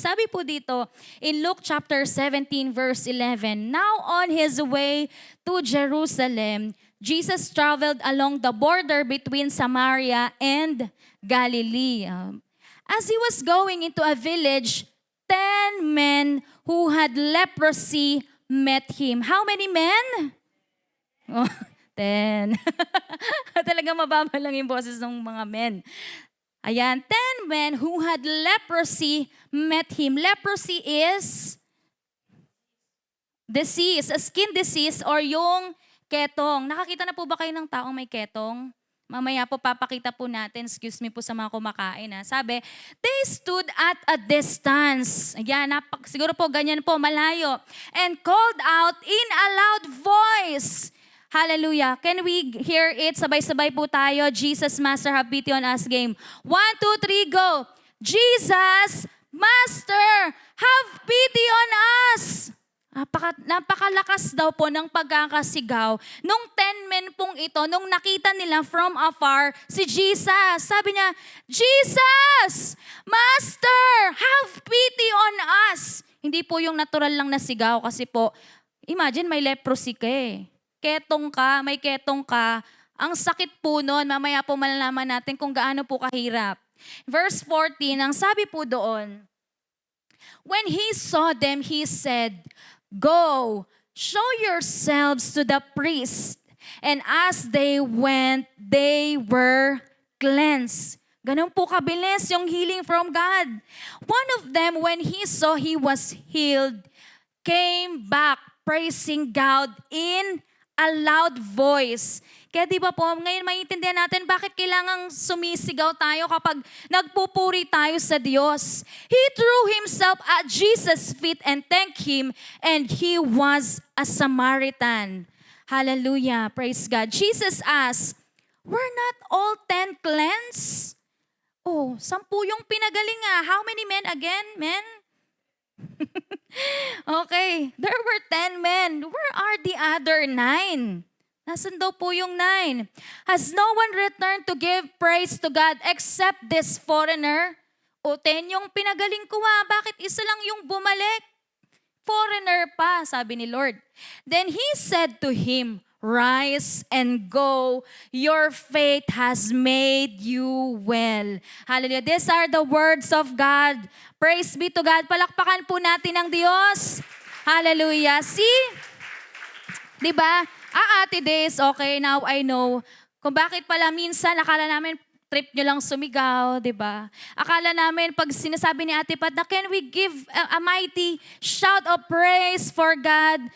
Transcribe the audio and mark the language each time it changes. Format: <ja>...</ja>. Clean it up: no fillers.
<tl>Sabi po dito</tl> <en>in Luke chapter 17 verse 11, Now on his way to Jerusalem, Jesus traveled along the border between Samaria and Galilee. As he was going into a village, 10 men who had leprosy met him. How many men? Oh, 10.</en> <tl>Talaga mababa lang yung boses ng mga men.</tl> <en>Ayan, 10 men who had leprosy met him. Leprosy is disease, a skin disease or</en> <tl>yung ketong. Nakakita na po ba kayo ng taong may ketong? Mamaya po papakita po natin, excuse me po sa mga kumakain.</tl> <en>Sabi, they stood at a distance. Ayan,</en> <tl>siguro po ganyan po, malayo.</tl> <en>And called out in a loud voice. Hallelujah. Can we hear it?</en> <tl>Sabay-sabay po tayo.</tl> <en>Jesus, Master, have pity on us game. 1, 2, 3, go. Jesus, Master, have pity on us.</en> <tl>Napakalakas daw po ng pagkakasigaw. Nung 10 men pong ito, nung nakita nila from afar si Jesus, sabi niya,</tl> <en>Jesus, Master, have pity on us.</en> <tl>Hindi po yung natural lang na sigaw kasi po, imagine may leprosy ka eh. May ketong ka. Ang sakit po nun, mamaya po malalaman natin kung gaano po kahirap.</tl> <en>Verse 14,</en> <tl>ang sabi po doon,</tl> <en>when he saw them, he said, Go, show yourselves to the priest. And as they went, they were cleansed.</en> <tl>Ganun po kabilis yung</tl> <en>healing from God. One of them, when he saw he was healed, came back praising God in a loud voice.</en> <tl>Kaya di ba po, ngayon maiintindihan natin bakit kailangang sumisigaw tayo kapag nagpupuri tayo sa Diyos.</tl> <en>He threw himself at Jesus' feet and thanked him, and he was a Samaritan. Hallelujah, praise God. Jesus asked, were not all 10 cleansed? Oh, 10</en> <tl>yung pinagaling nga.</tl> <en>How many men again? Men? Okay, there were 10 men. Where are the other 9?</en> <tl>Nasaan daw po yung 9?</tl> <en>Has no one returned to give praise to God except this foreigner?</en> <tl>O 10 yung pinagaling ko bakit isa lang yung bumalik?</tl> <en>Foreigner</en> <tl>pa, sabi ni Lord.</tl> <en>Then he said to him, rise and go. Your faith has made you well. Hallelujah. These are the words of God. Praise be to God.</en> <tl>Palakpakan po natin ang Diyos.</tl> <en>Hallelujah. See? Diba?</en> <tl>Ate Des, okay,</tl> <en>now I know</en> <tl>kung bakit pala minsan akala namin trip nyo lang sumigaw, di ba? Akala namin pag sinasabi ni Ate Pat na</tl> <en>can we give a mighty shout of praise for God?</en>